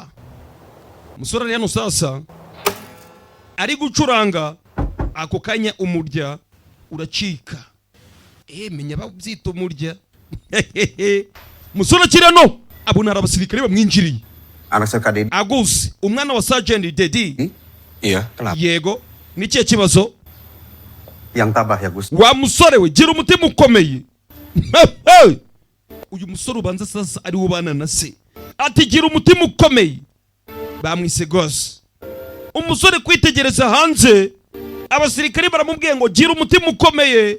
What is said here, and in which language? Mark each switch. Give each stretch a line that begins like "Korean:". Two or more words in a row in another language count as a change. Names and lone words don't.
Kinyarwanda: Umusore ari hano sasa ari gucuranga, ako kanya umurya uracika. Menya babyita umurya. Musore kirano abona abasirikare bamwinjiriye. Arasaka Dedi. Agus, umwana wa Sergeant Dedi.
Indonesian: Iya, kenapa?
Kinyarwanda: Yego, nikiye kibazo?
Indonesian: Yang tabah ya, Gus.
Kinyarwanda: Wa musore we gira umutima ukomeye. Uyu musore ubanza sasa ari ubana na se, ati gira umutima ukomeye. Bamwise Gos. Umusore kwitegereza hanze, abasirikare baramubwiye ngo gira umutima ukomeye.